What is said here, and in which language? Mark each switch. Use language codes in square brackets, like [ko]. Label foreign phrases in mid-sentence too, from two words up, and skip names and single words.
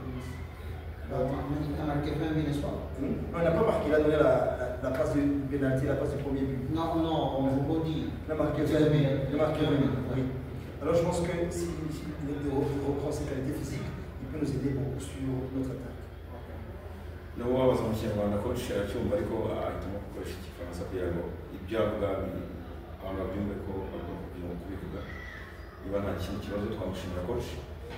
[fr] Il a marqué 20 000 espoirs. Non, il n'a pas marqué, il a donné la passe du pénalty, la passe du premier but. Non, on vous dit. Il a marqué 20 000. Il a marqué 20 000, oui. Alors je pense que s'il reprend ses qualités physiques, il peut nous aider beaucoup sur notre attaque. [rw] Nabo wabaza mu Kinyarwanda coach cyumva ariko ahitamo gukoresha Igifaransa kugira ngo ibyo avuga abantu babyumve ko bagomba kubivuga. Niba nta kintu kibazo twamushimira coach.